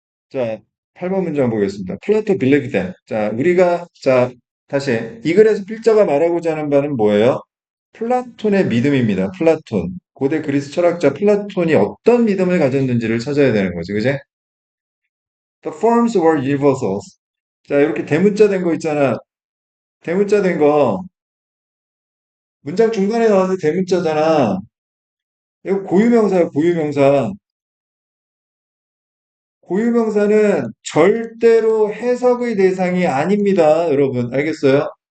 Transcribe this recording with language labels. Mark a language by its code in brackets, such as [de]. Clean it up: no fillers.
[ko] 자, 8번 문장 보겠습니다. [en] 플라토 빌리브 댐. [ko] 자, 다시 이 글에서 필자가 말하고자 하는 바는 뭐예요? 플라톤의 믿음입니다. 플라톤. 고대 그리스 철학자 플라톤이 어떤 믿음을 가졌는지를 찾아야 되는 거지, 그제? [en] The forms were universals. [ko] 자, 이렇게 대문자 된 거 있잖아. 대문자 된 거. 문장 중간에 나오는 대문자잖아. 이거 고유명사야, 고유명사. 고유명사는 절대로 해석의 대상이 아닙니다, 여러분. 알겠어요?